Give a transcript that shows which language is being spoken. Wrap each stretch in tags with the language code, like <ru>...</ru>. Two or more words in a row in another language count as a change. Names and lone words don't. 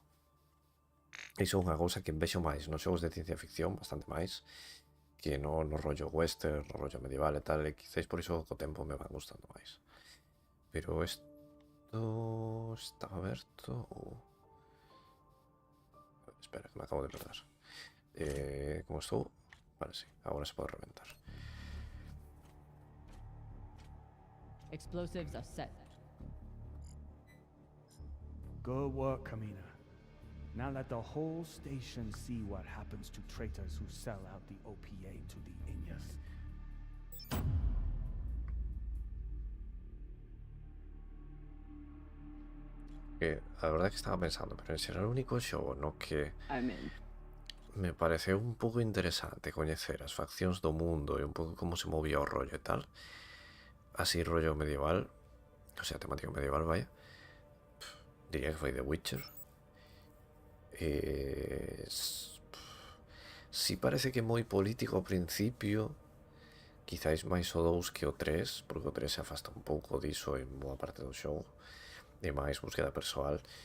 <gl>Iso é unha cousa que vexo máis nos xogos de ciencia ficción, bastante máis, que no rollo western, no rollo medieval e tal, e quizáis por iso co tempo me van gustando máis. Pero isto estaba aberto ou... Espera, que me acabo de perder. Como estou? Vale, sí, agora se pode reventar.</gl> <en>Explosives are set. Good work, Kamina. Now let the whole station see what happens to traitors who sell out the OPA to the Inyas.</en> <gl>A verdade é que estaba pensando, pero en xeral o único xogo no que</gl> <en>I'm in.</en> <gl>me pareceu un pouco interesante coñecer as faccións do mundo e un pouco como se movía o rollo e tal, así rollo medieval,</gl> <es>O sea,</es> <gl>temática medieval, vaya. Diría que foi The Witcher. Si parece que moi político ao principio, quizáis máis o 2 que o 3, porque o 3 se afasta un pouco diso en boa parte do xogo, e máis búsqueda persoal.</gl>